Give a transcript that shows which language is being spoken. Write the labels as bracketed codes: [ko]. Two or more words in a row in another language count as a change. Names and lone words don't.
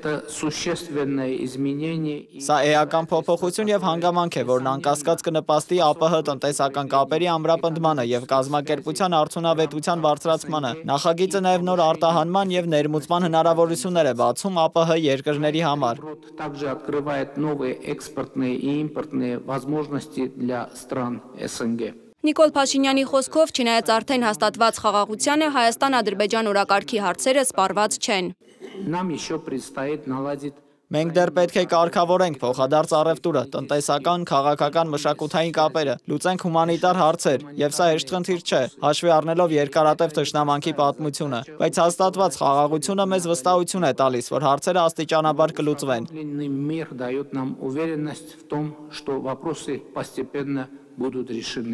[hy] Սա էական փոփոխություն եւ հանգամանք է, որն անկասկած կնպաստի ԱՊՀ տնտեսական կապերի ամրապնդմանը եւ կազմակերպության արդյունավետության բարձրացմանը։ Նախագիծը նաեւ նոր արտահանման եւ ներմուծման հնարավորություններ է բացում ԱՊՀ երկրների համար։ [ru] И импортные возможности для стран СНГ. [hy] Նիկոլ Փաշինյանի խոսքով, չնայած արդեն հաստատված խաղաղությանը, Հայաստան-Ադրբեջան օրակարգի հարցերը սպառված չեն։ Մենք դեռ պետք է կարգավորենք փոխադարձ առևտուրը, տնտեսական, քաղաքական, մշակութային կապերը, լուծենք հումանիտար հարցեր, եւ սա հեշտ խնդիր չէ, հաշվի առնելով երկարատև թշնամանքի պատմությունը, բայց հաստատված խաղաղությունը մեզ վստահություն է տալիս, որ հարցերը աստիճանաբար կլուծվեն։